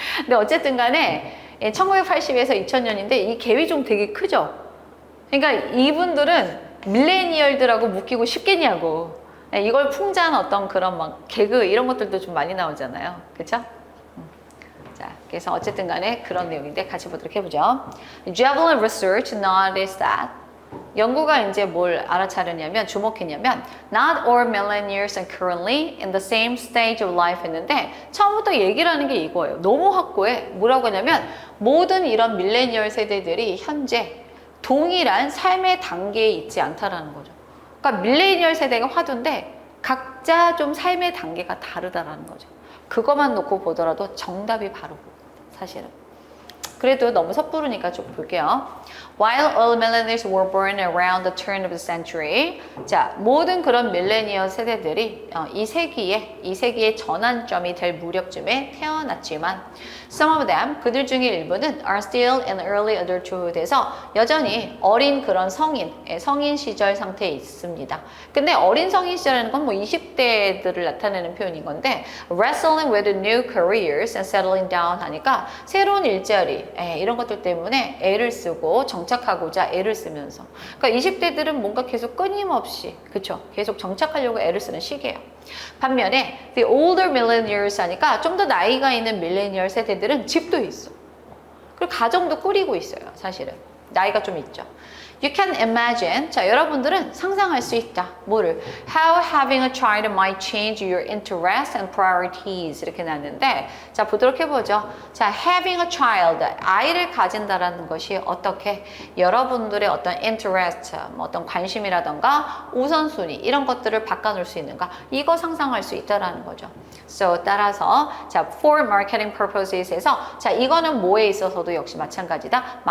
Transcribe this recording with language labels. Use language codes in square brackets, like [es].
[ko] 근데 어쨌든 간에 1980에서 2000년인데 이 갭이 좀 되게 크죠? 그러니까 이분들은 밀레니얼들하고 묶이고 싶겠냐고. 이걸 풍자한 어떤 그런 막 개그 이런 것들도 좀 많이 나오잖아요. 그쵸? 자. 그래서 어쨌든 간에 그런 내용인데 같이 보도록 해보죠. [en] Javelin research noticed that [ko] 연구가 이제 뭘 알아차렸냐면 주목했냐면 [en] not all millennials are currently in the same stage of life [ko] 했는데 처음부터 얘기를 하는 게 이거예요. 너무 확고해. 뭐라고 하냐면 모든 이런 밀레니얼 세대들이 현재 동일한 삶의 단계에 있지 않다라는 거죠. 그러니까 밀레니얼 세대가 화두인데 각자 좀 삶의 단계가 다르다라는 거죠. 그것만 놓고 보더라도 정답이 바로 사실은. 그래도 너무 섣부르니까 좀 볼게요. [en] While all millennials were born around the turn of the century. [ko] 자, 모든 그런 밀레니얼 세대들이 이 세기의 전환점이 될 무렵쯤에 태어났지만 [en] some of them, [ko] 그들 중에 일부는 [en] are still in early adulthood [ko] 에서 여전히 어린 그런 성인 시절 상태에 있습니다. 근데 어린 성인 시절이라는 건 뭐 20대들을 나타내는 표현인 건데 [en] wrestling with new careers and settling down [ko] 하니까 새로운 일자리 이런 것들 때문에 애를 쓰고 정착하고자 애를 쓰면서 그러니까 20대들은 뭔가 계속 끊임없이 그쵸? 계속 정착하려고 애를 쓰는 시기예요. 반면에 [en] the older millennials [ko] 하니까 좀 더 나이가 있는 밀레니얼 세대들은 집도 있어. 그리고 가정도 꾸리고 있어요. 사실은 나이가 좀 있죠. [en] You can imagine. [ko] 자, 여러분들은 상상할 수 있다. 뭐를? [en] How having a child might change your interests and priorities. [ko] 이렇게 나왔는데, 자, 보도록 해보죠. [en] 자, having a child. [ko] 아이를 가진다라는 것이 어떻게 여러분들의 어떤 interest, 뭐 어떤 관심이라던가 우선순위, 이런 것들을 바꿔놓을 수 있는가? 이거 상상할 수 있다라는 거죠. So, 따라서, 자, [en] for marketing purposes [ko] 에서, 자, 이거는 뭐에 있어서도 역시 마찬가지다.